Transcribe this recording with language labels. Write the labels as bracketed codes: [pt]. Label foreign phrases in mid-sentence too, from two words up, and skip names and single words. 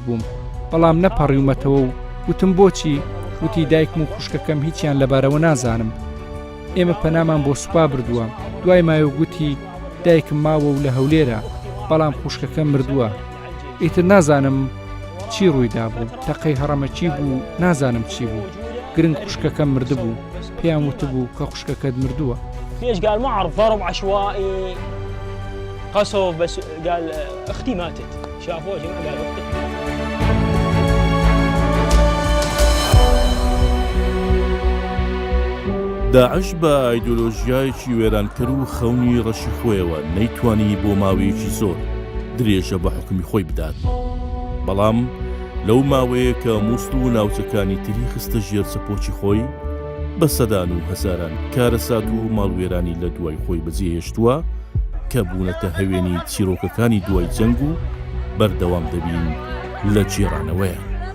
[ckb] بووم بەڵام نەپەڕیومەتەوە و وتم بۆچی وتی دایکم و خوشکەکەم هیچیان لەبارەوە نازانم ئێمە پەنامان بۆ سوپا بردووە دوای مایۆ گوتی دایکم ماوە و لە هەولێرە بەڵام خوشکەکەم مردووە ئیتر نازانم چی ڕوویدا بوو تەقەی هەڕەمە چی بوو نازانم چی بوو گرنگ خوشکەکەم مردبوو پێیان وتبوو کە خوشکەکەت مردووە [ar] ليش؟ قال ما أعرف ضرب عشوائي قصف بس قال أختي ماتت شافوه يا جماعة قال أختي [ckb] داعش بە ئایدۆلۆژیایەکی وێرانکەر و خەونی ڕەشی خۆیەوە نەیتوانی بۆ ماوەیەکی زۆر درێژە بە حکمی خۆی بدات بەڵام لەو ماوەیە کە مووسڵ و ناوچەکانی تری خستە ژێر چەپۆکی خۆی بە سەدان و هەزاران کارەسات و ماڵوێرانی لە دوای خۆی بەجێهێشتووە کە بوونەتە هەوێنی چیرۆکەکانی دوای جەنگ و بەردەوام دەبین لە جێرانەوەیان